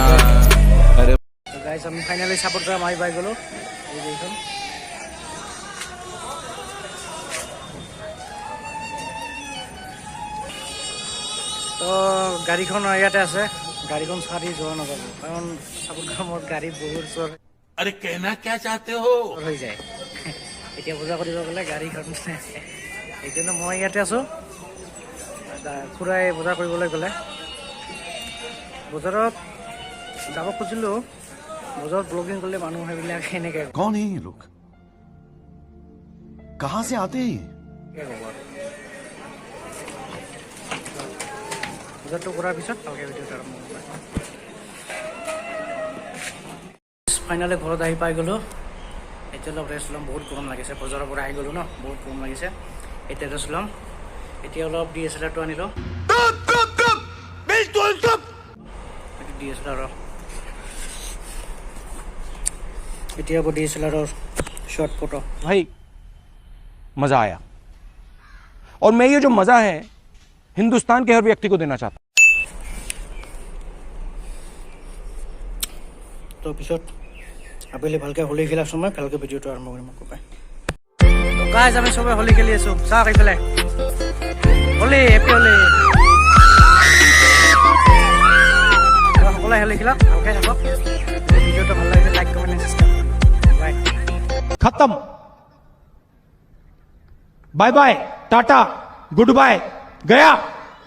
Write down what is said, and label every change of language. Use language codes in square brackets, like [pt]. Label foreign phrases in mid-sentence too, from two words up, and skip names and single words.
[hi] अरे [as] তো গাইজ আমি ফাইনালি সাপোর্ট গ্রাম আহি পাই গ'লো, এই যে এইখন। তো গাড়ীখন ইয়াতে আছে, গাড়ীখন চাৰি যোৱা নাযাব, কাৰণ সাপোৰ্ট গ্ৰামত গাড়ী বহুত চোৰ [hi] अरे कहना क्या चाहते हो? [as] হৈ যায়। এতিয়া বজাৰ কৰিব গ'লে গাড়ীখন সেইকাৰণে মই ইয়াতে আছোঁ, খুৰাই বজাৰ কৰিবলৈ গ'লে বজাৰত যাব খুজিলোঁ, বজাৰত ব্লগিং কৰিলে মানুহ সেইবিলাক সেনেকৈ [hi] कौन है ये लोग? कहाँ से आते हैं? [as] বজাৰটো কৰাৰ পিছত ভালকৈ ভিডিঅ'টো আৰম্ভ কৰিম। ফাইনেলি ঘৰত আহি পাই গ'লোঁ, এতিয়া অলপ ৰেষ্ট ল'ম, বহুত গৰম লাগিছে, বজাৰৰ পৰা আহি গ'লোঁ ন, বহুত গৰম লাগিছে, এতিয়া ৰেষ্ট ল'ম। এতিয়া অলপ DSLR-টো আনিলোঁ, DSLR এতিয়া হ'ব DSLR-ৰ [en] short photo. [hi] भाई मजा आया, और मैं ये जो मजा है हिंदुस्तान के हर व्यक्ति को देना चाहता हूं। [as] তো পিছত আবেলি ভালকৈ হোলী খেলাৰ সময় ভালকৈ ভিডিঅ'টো আৰম্ভ কৰিম আকৌ পাই। তো গাইজ আমি চবে হোলী খেলি আছোঁ, চাওক এইফালে হোলী, [en] happy holi. [as] সকলোৱে হোলী খেলক, ভালকৈ থাকক, ভিডিঅ'টো ভাল লাগিলে [en] like comment subscribe [as] কৰিব। বাই। [hi] खत्म, [en] bye bye, [hi] टाटा, [en] good bye, [hi] गया।